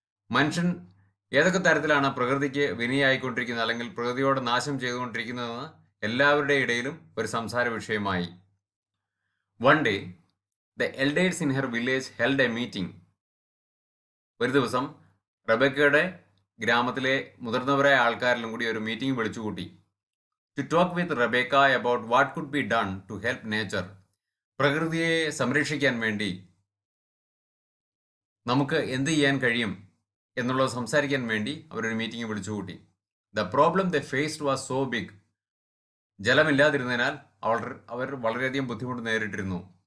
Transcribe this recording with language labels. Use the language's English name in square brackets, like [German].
[Malayalam] മനുഷ്യൻ ഏതൊക്കെ തരത്തിലാണ് പ്രകൃതിക്ക് വിനയായിക്കൊണ്ടിരിക്കുന്നത് അല്ലെങ്കിൽ പ്രകൃതിയോട് നാശം ചെയ്തുകൊണ്ടിരിക്കുന്നതെന്ന് എല്ലാവരുടെ ഇടയിലും ഒരു സംസാര വിഷയമായി. [English] One day the elders in her village held a meeting. [Malayalam] ഒരു ദിവസം റെബേക്കയുടെ ഗ്രാമത്തിലെ മുതിർന്നവരായ ആൾക്കാരെല്ലാം കൂടി ഒരു മീറ്റിംഗ് വിളിച്ചുകൂട്ടി. [English] to talk with Rebecca about what could be done to help nature. [Malayalam] പ്രകൃതിയെ സംരക്ഷിക്കാൻ വേണ്ടി നമുക്ക് എന്ത് ചെയ്യാൻ കഴിയും എന്നുള്ളത് സംസാരിക്കാൻ വേണ്ടി അവരൊരു മീറ്റിംഗ് വിളിച്ചുകൂട്ടി. [English] The problem they faced was so big. [Malayalam] ജലമില്ലാതിരുന്നതിനാൽ അവർ വളരെയധികം ബുദ്ധിമുട്ട് നേരിട്ടിരുന്നു.